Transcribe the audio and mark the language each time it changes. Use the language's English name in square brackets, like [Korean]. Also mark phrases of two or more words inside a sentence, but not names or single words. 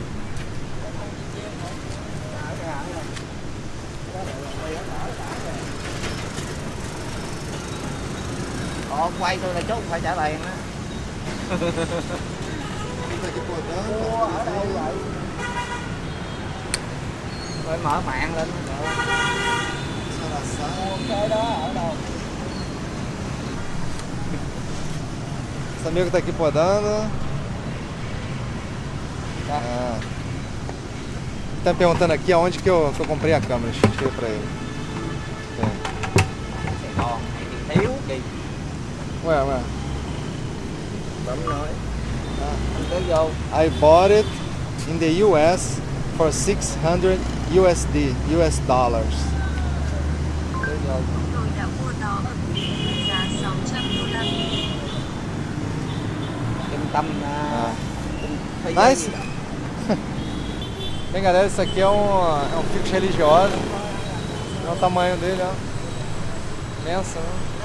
[Vietnamese] Quay tôi là chút không phải trả tiền á. Mua ở đâu vậy? Rồi mở mạng lên nữa. Mua cái đó ở đâu? [Portuguese] Esse amigo tá aqui podando. Ah. Tá me perguntando aqui aonde que eu comprei a câmera. Deixa eu escrever pra ele. [Vietnamese] Còn thì thiếu gì? [Portuguese] Ué. [Vietnamese] Bấm nói. Anh cứ vô. [English] I bought it in the US for 600 US dollars. [Vietnamese] Cứ vô. Tôi đã mua nó ở Mỹ giá $600. Trung tâm thế giới [English] Nice. [Vietnamese] gì đó. [Portuguese] Bem, galera, isso aqui é um fico religioso. Olha o tamanho dele, ó. Imenso, né?